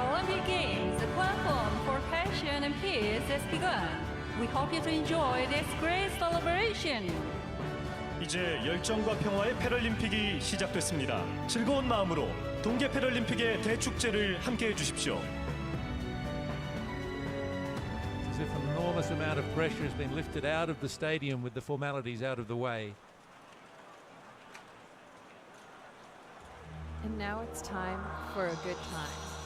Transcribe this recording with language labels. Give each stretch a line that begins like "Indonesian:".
English: connection and peace has begun. We hope you to enjoy this great celebration.
Korean: 이제 열정과 평화의 패럴림픽이 시작됐습니다. 즐거운 마음으로 동계 패럴림픽의 대축제를 함께해 주십시오.
English: As if an enormous amount of pressure has been lifted out of the stadium with the formalities out of the way. And now it's time for a good time.